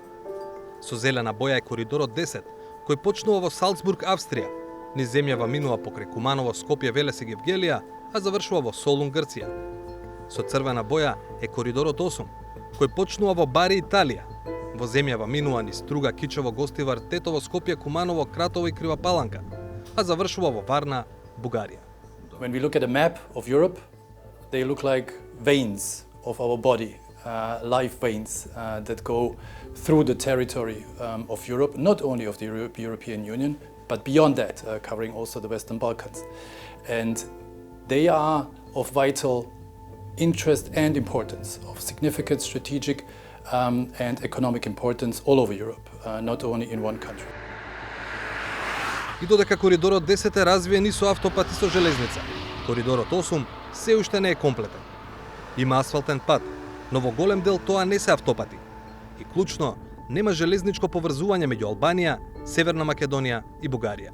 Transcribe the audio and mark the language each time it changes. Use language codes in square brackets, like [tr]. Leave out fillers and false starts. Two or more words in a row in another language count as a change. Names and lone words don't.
[mk] Со зелена боја е коридорот 10, кој почнува во Салцбург, Австрија, низ земјава минува покрај Куманово, Скопје, Велес и Гевгелија, а завршува во Солун, Грција. Со црвена боја е коридорот 8, кој почнува во Бари, Италија. Во земјава минува низ Струга, Кичево, Гостивар, Тетово, Скопје, Куманово, Кратово и Крива Паланка, а завршува во Варна, Бугарија. [en] When we look at a map of Europe, they look like veins of our body, life veins that go through the territory of Europe, not only of the European Union, but beyond that, covering also the Western Balkans. And they are of vital interest and importance, of significant strategic and economic importance all over Europe, not only in one country. [mk] И додека коридорот 10 е развиен и со автопат и со железница, коридорот 8 се уште не е комплетен. Има асфалтен пат, но во голем дел тоа не се автопати. И клучно, нема железничко поврзување меѓу Албанија, Северна Македонија и Бугарија.